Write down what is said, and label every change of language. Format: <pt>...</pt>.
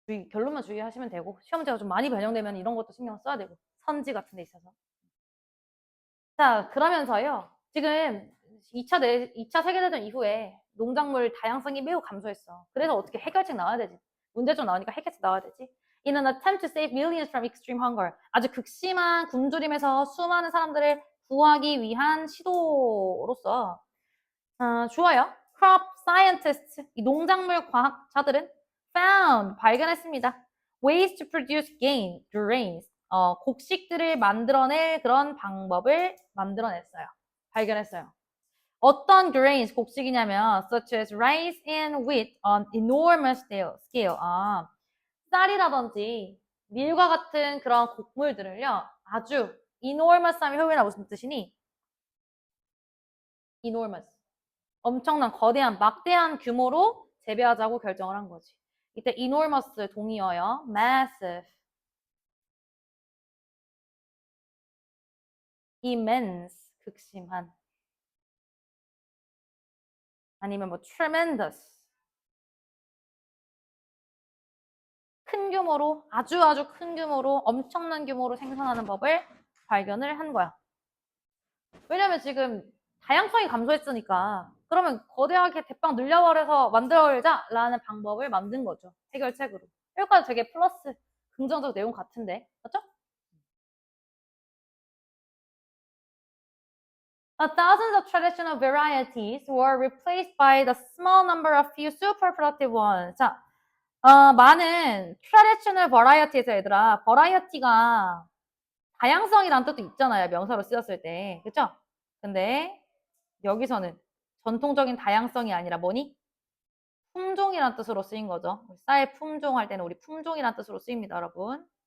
<ko>결론만 주의하시면 되고 시험제가 좀 많이 변형되면 이런 것도 신경 써야 되고 선지 같은 데 있어서. 자, 그러면서요. 지금 2차 세계대전 이후에 농작물 다양성이 매우 감소했어. 그래서 어떻게 해결책 나와야 되지? 문제점 나오니까 해결책 나와야 되지.</ko> <en>In an attempt to save millions from extreme hunger.</en> <ko>아주 극심한 굶주림에서 수많은 사람들을 구하기 위한 시도로서 좋아요.</ko> <en>Crop scientists,</en> <ko>이 농작물 과학자들은 found, 발견했습니다.</ko> <en>Ways to produce grains,</en> <ko>곡식들을 만들어낼 그런 방법을 만들어냈어요. 발견했어요. 어떤</ko> <en>grains,</en> <ko>곡식이냐면</ko> <en>such as rice and wheat on enormous scale.</en> <ko>쌀이라든지 밀과 같은 그런 곡물들을요. 아주 enormous 하면 효율이란 무슨 뜻이니? enormous. 엄청난 거대한 막대한 규모로 재배하자고 결정을 한 거지. 이때 enormous 동의어요. massive, immense 극심한 아니면 뭐 tremendous 큰 규모로 아주 큰 규모로 엄청난 규모로 생산하는 법을 발견을 한 거야. 왜냐면 지금 다양성이 감소했으니까 그러면 거대하게 대빵 늘려버려서 만들어자라는 방법을 만든 거죠. 해결책으로. 여기까지 되게 플러스 긍정적 내용 같은데 맞죠?</ko> <en>Thousands of traditional varieties were replaced by the small number of few super productive ones.</en> <ko>자, 많은 traditional varieties에서 얘들아, variety가 다양성이란 뜻도 있잖아요. 명사로 쓰였을 때. 그쵸? 근데 여기서는 전통적인 다양성이 아니라 뭐니? 품종이란 뜻으로 쓰인 거죠. 쌀 품종 할 때는 우리 품종이란 뜻으로 쓰입니다, 여러분.</ko>